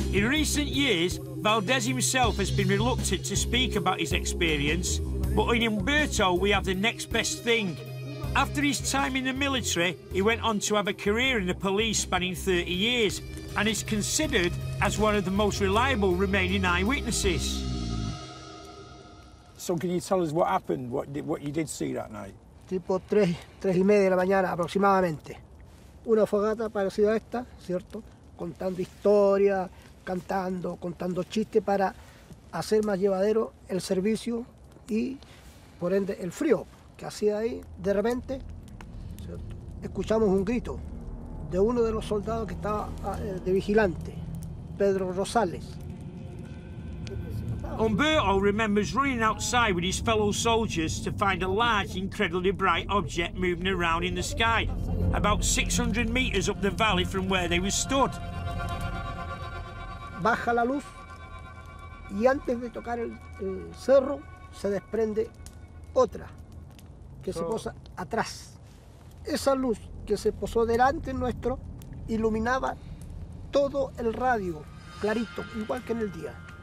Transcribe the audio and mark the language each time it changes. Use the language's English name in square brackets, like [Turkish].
[English] In recent years, Valdez himself has been reluctant to speak about his experience, but in Humberto we have the next best thing. After his time in the military, he went on to have a career in the police spanning 30 years and is considered as one of the most reliable remaining eyewitnesses. So can you tell us what happened, what you did see that night? [Spanish] Tipo 3:30 de la mañana aproximadamente. Una fogata parecida a esta, ¿cierto? Contando historias, cantando, contando chistes para hacer más llevadero el servicio y, por ende, el frío que hacía ahí. De repente, ¿cierto?, escuchamos un grito de uno de los soldados que estaba de vigilante, Pedro Rosales. [English] Humberto remembers running outside with his fellow soldiers to find a large, incredibly bright object moving around in the sky, about 600 meters up the valley from where they were stood. [Spanish] Baja la luz y antes de tocar el cerro se desprende otra que se posa atrás. Esa luz que se posó delante nuestro iluminaba todo el radio, clarito, igual que en el día.